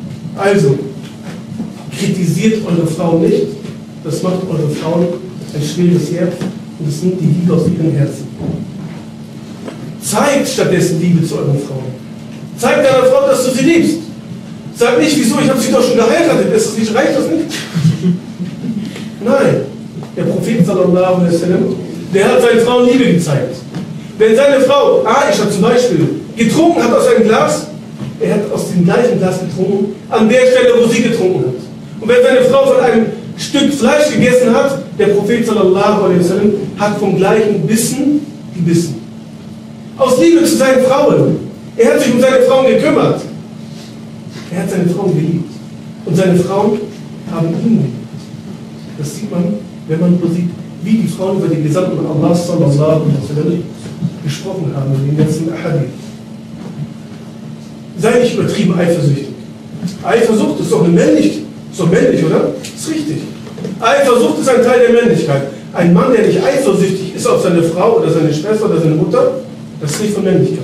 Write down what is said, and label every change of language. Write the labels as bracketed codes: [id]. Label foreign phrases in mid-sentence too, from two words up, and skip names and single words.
[de] Also, kritisiert eure Frauen nicht, das macht eure Frauen ein schweres Herz und es nimmt die Liebe aus ihren Herzen. Zeigt stattdessen Liebe zu euren Frauen. Zeigt deiner Frau, dass du sie liebst. Sag nicht, wieso, ich habe sie doch schon geheiratet, ist das nicht, reicht das nicht? Nein, der Prophet [ar] صلى الله عليه وسلم, [de] der hat seinen Frauen Liebe gezeigt. Wenn seine Frau, Aisha zum Beispiel, getrunken hat aus einem Glas, er hat aus dem gleichen Glas getrunken, an der Stelle, wo sie getrunken hat. Und wenn seine Frau von einem Stück Fleisch gegessen hat, der Prophet [ar] صلى الله عليه وسلم [de] hat vom gleichen Bissen gebissen. Aus Liebe zu seinen Frauen. Er hat sich um seine Frauen gekümmert. Er hat seine Frauen geliebt. Und seine Frauen haben ihn geliebt. Das sieht man, wenn man so sieht, wie die Frauen über den Gesandten Allah [ar] صلى الله عليه وسلم [de] gesprochen haben in den letzten Ahadith. Sei nicht übertrieben eifersüchtig. Eifersucht ist doch männlich, oder? Ist richtig. Eifersucht ist ein Teil der Männlichkeit. Ein Mann, der nicht eifersüchtig ist auf seine Frau oder seine Schwester oder seine Mutter, das ist nicht von Männlichkeit.